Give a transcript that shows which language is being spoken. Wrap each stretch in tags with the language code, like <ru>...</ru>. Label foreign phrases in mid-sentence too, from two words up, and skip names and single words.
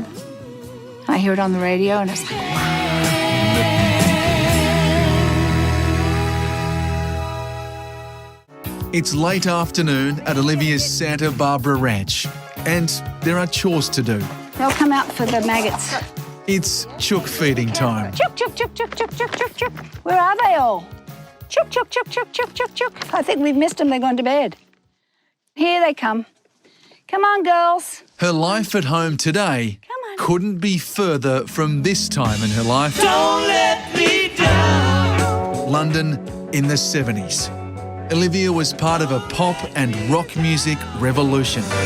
<en>And I hear it on the radio, and it's like, wow. It's late afternoon at Olivia's Santa Barbara ranch, and there are chores to do. They'll come out for the maggots. It's chook feeding time. Chook, chook, chook, chook, chook, chook, chook, chook. Where are they all? Chook, chook, chook, chook, chook, chook, chook. I think we've missed them. They're gone to bed. Here they come. Come on, girls. Her life at home today couldn't be further from this time in her life. Don't let me down. London in the 70s. Olivia was part of a pop and rock music revolution.</en>